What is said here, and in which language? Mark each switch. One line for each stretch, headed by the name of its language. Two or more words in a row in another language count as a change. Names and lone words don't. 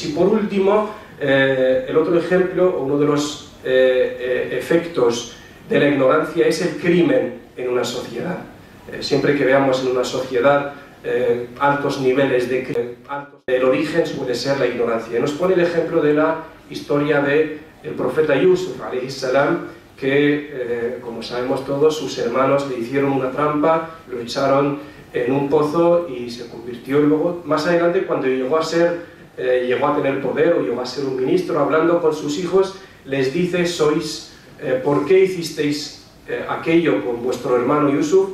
Spanish: Y por último, el otro ejemplo, uno de los efectos de la ignorancia es el crimen en una sociedad. Siempre que veamos en una sociedad altos niveles de crimen, el origen suele ser la ignorancia. Nos pone el ejemplo de la historia del profeta Yusuf,
Arabic: عليه السلام,
Spanish: que, como sabemos todos, sus hermanos le hicieron una trampa, lo echaron en un pozo y se convirtió luego, más adelante, cuando llegó a tener poder o llegó a ser un ministro, hablando con sus hijos, les dice: ¿por qué hicisteis aquello con vuestro hermano Yusuf?